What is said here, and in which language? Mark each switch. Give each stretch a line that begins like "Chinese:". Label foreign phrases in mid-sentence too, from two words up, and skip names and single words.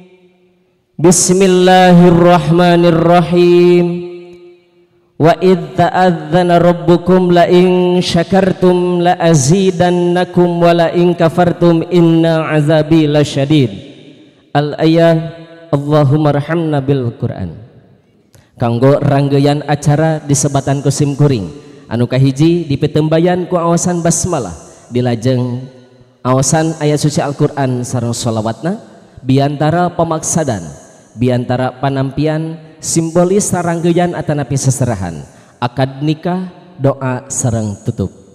Arabic: Bismillahirrahmanirrahim. وإذ تأذن ربكم لئن شكرتم لأزيدنكم ولئن كفرتم إن عذابي لشديد. الآية. اللهم ارحمنا بالقرآن.
Sundanese: Kanggo ranggeyan acara disebatan ku simkuring anu kahiji dipetembayan ku awasan basmalah dilajeng awasan ayat suci Al-Qur'an sareng sholawatna biantara pemaksadan biantara panampian simbolis saranggeyan atanapi seserahan akad nikah doa sareng tutup.